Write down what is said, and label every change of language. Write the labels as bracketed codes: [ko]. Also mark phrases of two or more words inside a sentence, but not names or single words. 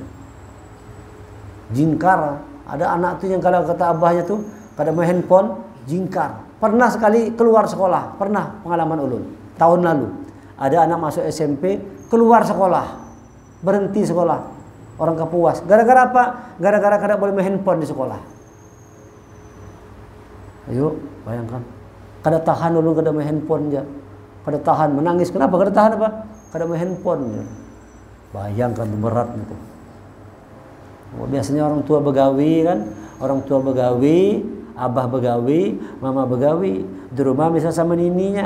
[bjn] Jingkar, ada anak tuh yang kalau kata abahnya tuh pada main handphone jingkar. [id] Pernah sekali keluar sekolah, pernah pengalaman ulun tahun lalu. Ada anak masuk SMP keluar sekolah, berhenti sekolah, orang Kapuas. Gara-gara apa? [bjn] Gara-gara kada boleh main handphone di sekolah. Ayo bayangkan, kada tahan ulun kada main handphone aja, kada tahan menangis. Kenapa? Kada tahan apa? Kada main handphone aja. [id] Bayangkan berat itu. [bjn] Biasanya orang tua begawi kan, orang tua begawi, abah begawi, mama begawi, di rumah bisa sama nininya.